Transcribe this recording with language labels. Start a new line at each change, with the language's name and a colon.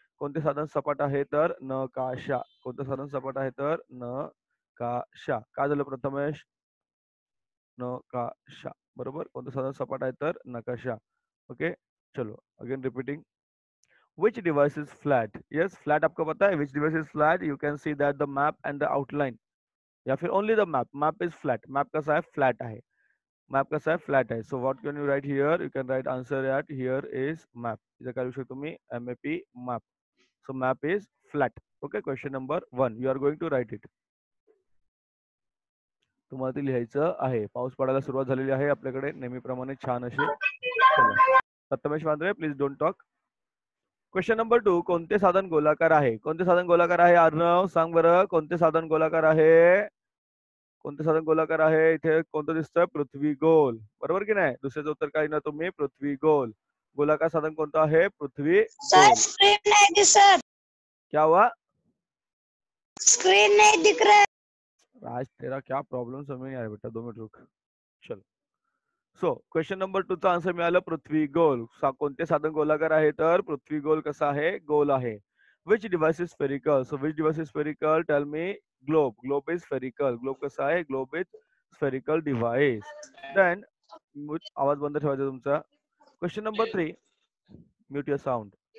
Marathi: कोणते साधन सपाट आहे? तर नकाशा. कोणतं साधन सपाट आहे? तर नकाशा. काय झालं प्रथमेश? नकाशा. बरोबर. कोणतं साधन सपाट आहे? तर नकाशा. ओके.
English: चलो again repeating. Which device is flat?
Hindi: Yes, flat आपको पता है.
English: Which device is flat? You can see that the map and the outline.
Hindi: या फिर
English: only the map. Map is flat. Map
Marathi: कसा है? Flat आहे.
English: Map कसा है? Flat आहे. So what can you write here? You can write answer at here is map.
Marathi: इथं काय लिहू शकतो तुम्ही?
English: MAP map. So map is flat. Okay. Question number 1. You are going to write it.
Marathi: तुम्हाला ते लिहायचं आहे. पाऊस पडायला सुरुवात झालेली आहे आपल्याकडे नेहमीप्रमाणे छान अशी.
English: चला. Saptamesh Wandre please don't talk. Question number 2.
Marathi: कोणते साधन गोलाकार आहे? कोणते साधन गोलाकार आहे? अर्णव सांग बरं. कोणते साधन गोलाकार आहे? कोणते साधन गोलाकार आहे? इथे कोणतं दिसतंय? पृथ्वी गोल. बरोबर की नाही? दुसऱ्याचं उत्तर काय ना तुम्ही? पृथ्वी गोल. गोलाकार साधन कोणतं आहे? पृथ्वी सर गोल.
Hindi: स्क्रीन नहीं दिख सर. क्या हुआ? स्क्रीन नहीं दिख रहा है. राज तेरा क्या प्रॉब्लेम समझ नहीं आ रहा बेटा. 2 मिनिट रुक.
Marathi: चल. सो क्वेश्चन नंबर 2 चा आन्सर मिळालं पृथ्वी गोल. कोणते साधन गोलाकार आहे? तर पृथ्वी गोल कसा आहे? गोल आहे.
English: Which device is spherical? So which device is spherical? Tell me. Globe. Globe is spherical.
Marathi: Globe कसा आहे?
English: Globe is spherical device.
Marathi: Then आवाज बंद ठेवायचा तुमचा. Question number 3,
English: Mute your sound.